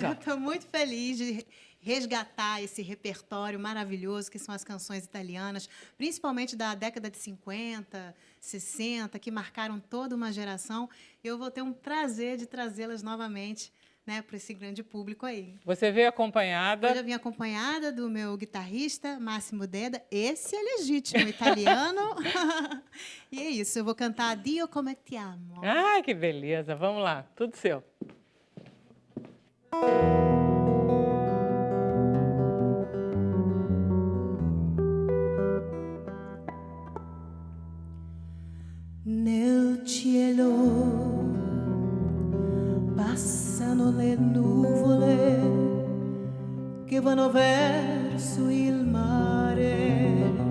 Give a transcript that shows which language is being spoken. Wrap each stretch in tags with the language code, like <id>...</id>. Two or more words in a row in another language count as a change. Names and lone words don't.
<pt>Eu estou muito feliz de resgatar esse repertório maravilhoso que são as canções italianas, principalmente da década de 50, 60, que marcaram toda uma geração. Eu vou ter um prazer de trazê-las novamente, né, para esse grande público aí. Você veio acompanhada? Eu já vim acompanhada do meu guitarrista, Massimo Deda. Esse é legítimo, italiano. E é isso, eu vou cantar Dio come ti amo. Ai, que beleza. Vamos lá, tudo seu.</pt> <it>Nel cielo passano le nuvole che vanno verso il mare,</it>